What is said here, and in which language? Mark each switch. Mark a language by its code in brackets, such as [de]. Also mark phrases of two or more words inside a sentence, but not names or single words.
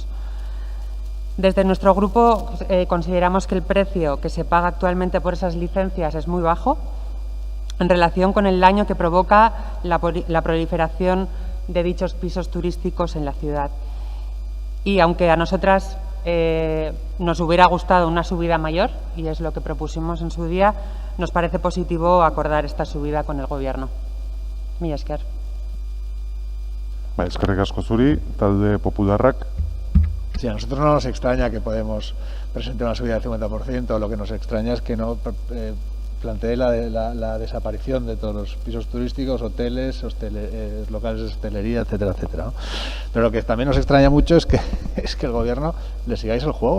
[es] Desde nuestro grupo consideramos que el precio que se paga actualmente por esas licencias es muy bajo en relación con el daño que provoca la proliferación de dichos pisos turísticos en la ciudad. Y aunque a nosotras nos hubiera gustado una subida mayor, y es lo que propusimos en su día, nos parece positivo acordar esta subida con el Gobierno. [eu] Mila esker. Eskerrik asko zuri, talde popularrak. [es] Sí, a nosotros no nos extraña que Podemos presente una subida del 50%, lo que nos extraña es que no plantee la desaparición de todos los pisos turísticos, hoteles, locales de hostelería, etcétera, etcétera, ¿no? Pero lo que también nos extraña mucho es que el Gobierno le sigáis el juego.